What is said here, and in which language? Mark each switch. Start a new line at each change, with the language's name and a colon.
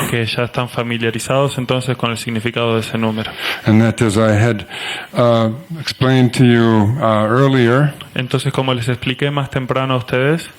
Spanish: que ya están familiarizados entonces con el significado de ese número.
English: And that, as I had explained to you earlier,
Spanish: Entonces, como les expliqué más temprano a ustedes,